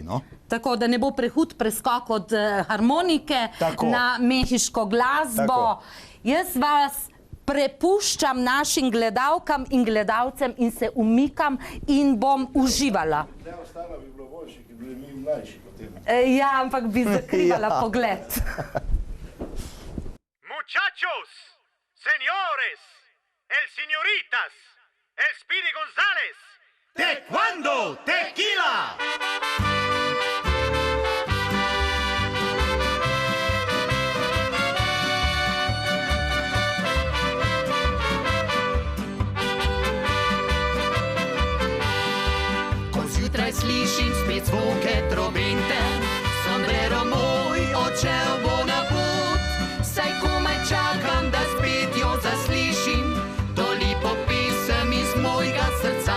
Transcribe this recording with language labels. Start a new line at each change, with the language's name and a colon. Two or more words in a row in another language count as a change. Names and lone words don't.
Slovenian: Tako, da ne bo prehud preskok od harmonike na mehiško glasbo. Jaz vas prepuščam našim gledalkam in gledalcem in se umikam in bom uživala. Ja, ampak bi zakrivala pogled. Muchachos!
Spanish: Señores, el señoritas, el Speedy González. Taekwondo, tequila.
Slovenian: Ko zjutraj slišim spet zvoke trobente, sombrero moj odšel bo na pot, saj komaj čakam, da spet jo zaslišim, to lepo pesem iz mojega srca.